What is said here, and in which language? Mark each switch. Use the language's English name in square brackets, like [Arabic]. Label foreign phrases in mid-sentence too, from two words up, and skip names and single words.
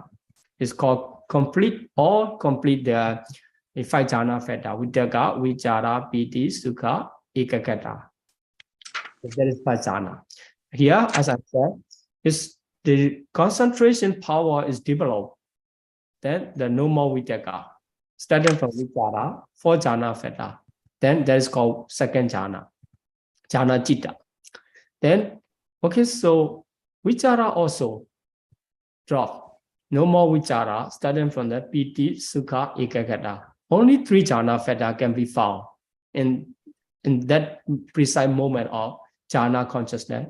[English] It's called complete the 5 jhana fetters, [Pali] Vitakka, Vichara, Piti, Sukha, Ekaggata. [English] That is first jhana. Here, as I said, is the concentration power is developed. Then the no more Vitakka. Starting from Vichara, 4 jhana fetters. Then that is called second jhana, [Pali] jhana Citta. [English] Then, okay, so Vichara also drop. No more Vichara, starting from the [Pali] Piti, Sukha, Ekaggata. [English] Only 3 jhana fetters can be found in that precise moment of jhana consciousness.